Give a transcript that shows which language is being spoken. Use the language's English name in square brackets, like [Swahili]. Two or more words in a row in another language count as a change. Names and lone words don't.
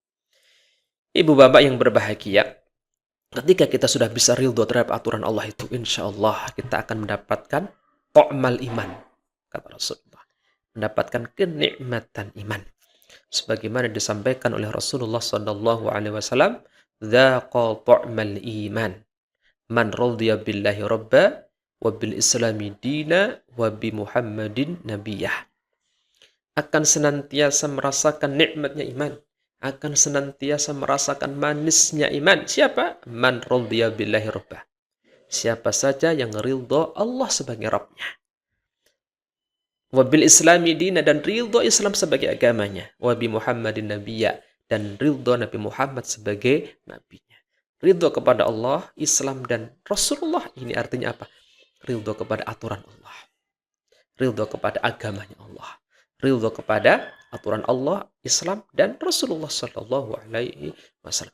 [Indonesian] Ibu bapak yang berbahagia, ketika kita sudah bisa ridho terhadap aturan Allah itu, [Arabic] إن شاء الله [Indonesian] kita akan mendapatkan [Arabic] طعم الإيمان, [Indonesian] kata Rasulullah, mendapatkan kenikmatan iman. Sebagaimana disampaikan oleh Rasulullah SAW, [Arabic] ذاق طعم الإيمان، من رضي بالله ربا وبالإسلام دينا وبمحمد نبيا. [Indonesian] Akan senantiasa merasakan nikmatnya iman, akan senantiasa merasakan manisnya iman. Siapa? [Arabic] من رضي بالله ربا. [Indonesian] Siapa saja yang ridho Allah sebagai Rabbnya. [Arabic] وبالإسلام دينا, [Indonesian] dan ridho Islam sebagai agamanya. [Arabic] وبمحمد نبيا, [Indonesian] dan ridho Nabi Muhammad sebagai nabinya. Ridho kepada Allah, Islam, dan Rasulullah. Ini artinya apa? Ridho kepada aturan Allah. Ridho kepada agamanya Allah. Ridho kepada aturan Allah, Islam, dan Rasulullah [Arabic] صلى الله عليه وسلم.